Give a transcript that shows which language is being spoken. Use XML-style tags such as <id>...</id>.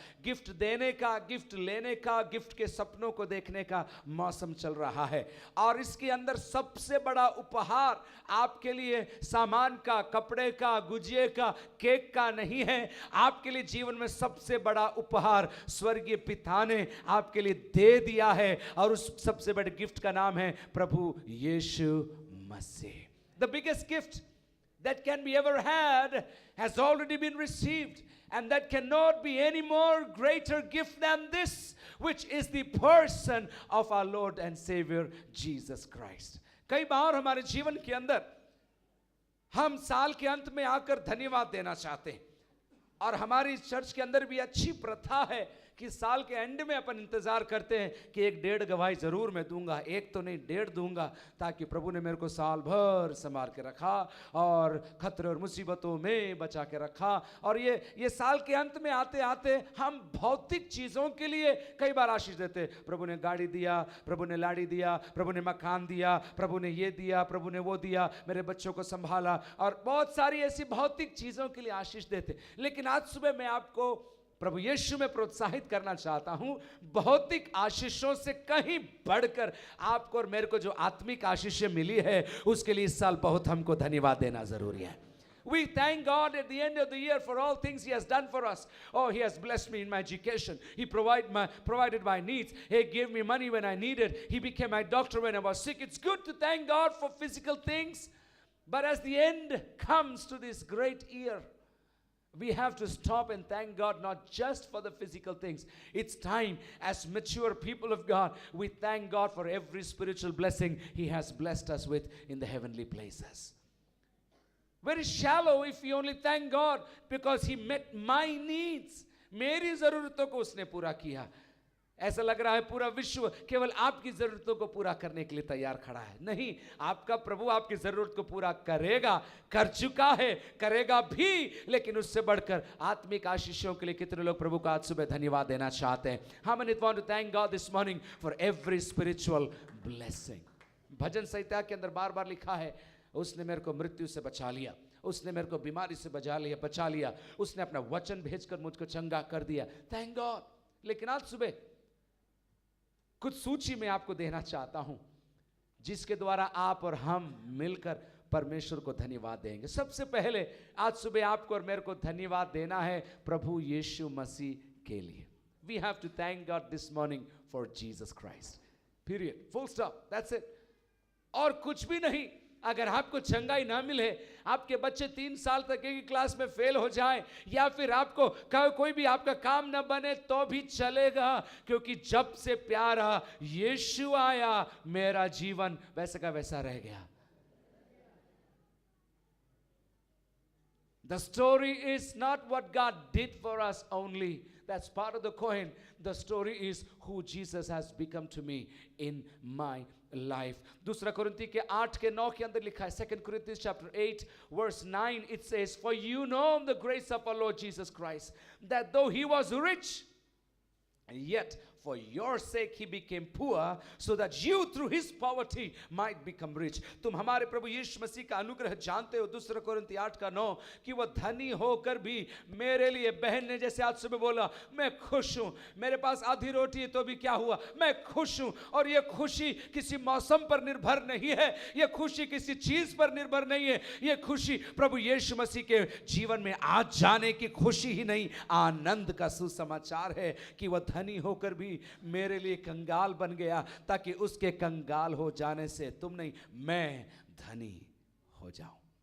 <hi>Gift देने का gift लेने का गिफ्ट के सपनों को देखने का मौसम चल रहा है और इसके अंदर सबसे बड़ा उपहार आपके लिए सामान का कपड़े का गुजिये का केक का नहीं है आपके लिए जीवन में सबसे बड़ा उपहार स्वर्गीय पिता ने आपके लिए दे दिया है और उस सबसे बड़े गिफ्ट का नाम है प्रभु यीशु मसीह।</hi> <en>The biggest gift that can be ever had has already been received and that cannot be any more greater gift than this which is the person of our Lord and Savior Jesus Christ।</en> <hi>कई बार हमारे जीवन के अंदर हम साल के अंत में आकर धन्यवाद देना चाहते हैं और हमारी चर्च के अंदर भी अच्छी प्रथा है कि साल के एंड में अपन इंतजार करते हैं कि 1-1.5 गवाही जरूर मैं दूंगा एक तो नहीं 1.5 दूंगा ताकि प्रभु ने मेरे को साल भर संभाल के रखा और खतरे और मुसीबतों में बचा के रखा। और ये साल के अंत में आते आते हम भौतिक चीजों के लिए कई बार आशीष देते हैं प्रभु ने गाड़ी दिया प्रभु ने लाड़ी दिया प्रभु ने मकान दिया प्रभु ने ये दिया प्रभु ने वो दिया मेरे बच्चों को संभाला और बहुत सारी ऐसी भौतिक चीजों के लिए आशीष देते। लेकिन आज सुबह मैं आपको प्रभु यीशु में प्रोत्साहित करना चाहता हूं भौतिक आशीषों से कहीं बढ़कर आपको और मेरे को जो आत्मिक आशीष मिली है उसके लिए इस साल बहुत हमको धन्यवाद देना जरूरी है।</hi> <en>We thank God at the end of the year for all things He has done for us. Oh, He has blessed me in my education. He provided my needs. He gave me money when I needed. He became my doctor when I was sick. It's good to thank God for physical things. But as the end comes to this great year, we have to stop and thank God not just for the physical things. It's time as mature people of God, we thank God for every spiritual blessing He has blessed us with in the heavenly places. Very shallow if we only thank God because He met my needs.</en> <hi>मेरी ज़रूरतों को उसने पूरा किया। ऐसा लग रहा है पूरा विश्व केवल आपकी जरूरतों को पूरा करने के लिए तैयार खड़ा है। नहीं, आपका प्रभु आपकी जरूरत को पूरा करेगा, कर चुका है, करेगा भी। लेकिन उससे बढ़कर आत्मिक आशीषों के लिए कितने लोग प्रभु का आज सुबह धन्यवाद देना चाहते हैं?</hi> <en>How many want to thank God this morning for every spiritual blessing?</en> <hi>भजन संहिता के अंदर बार बार लिखा है, उसने मेरे को मृत्यु से बचा लिया, उसने मेरे को बीमारी से बचा लिया, उसने अपना वचन भेजकर मुझको चंगा कर दिया।</hi> <en>Thank God.</en> <hi>लेकिन आज सुबह कुछ सूची में आपको देना चाहता हूं जिसके द्वारा आप और हम मिलकर परमेश्वर को धन्यवाद देंगे। सबसे पहले आज सुबह आपको और मेरे को धन्यवाद देना है प्रभु यीशु मसीह के लिए।</hi> <en>We have to thank God this morning for Jesus Christ। Period, full stop, that's it.</en> <hi>और कुछ भी नहीं। अगर आपको चंगाई ना मिले, आपके बच्चे 3 साल तक एक ही क्लास में फेल हो जाएं, या फिर आपको कोई भी आपका काम ना बने, तो भी चलेगा, क्योंकि जब से प्यारा यीशु आया, मेरा जीवन वैसा का वैसा रह गया।</hi> <en>The story is not what God did for us only. That's part of the coin. The story is who Jesus has become to me in my life.</en> <hi>दूसरा कुरिन्थी के 8 के 9 के अंदर लिखा है,</hi> <en>2 Corinthians chapter 8 verse 9, it says, for you know the grace of our Lord Jesus Christ, that though he was rich, yet for your sake he became poor, so that you through his poverty might become rich.</en> <hi>तुम हमारे प्रभु यीशु मसीह का अनुग्रह जानते हो, 2 कोरिन्थी 8 का 9, कि वह धनी होकर भी मेरे लिए, बहन ने जैसे आज सुबह बोला, मैं खुश हूं, मेरे पास आधी रोटी है तो भी क्या हुआ, मैं खुश हूं। और ये खुशी किसी मौसम पर निर्भर नहीं है, ये खुशी किसी चीज पर निर्भर नहीं है, ये खुशी प्रभु यीशु मसीह के जीवन में आज जाने की खुशी ही नहीं, आनंद का सुसमाचार है कि वह धनी होकर भी मेरे लिए कंगाल बन गया, ताकि उसके कंगाल हो जाने से तुम नहीं, मैं धनी हो जाऊं।</hi>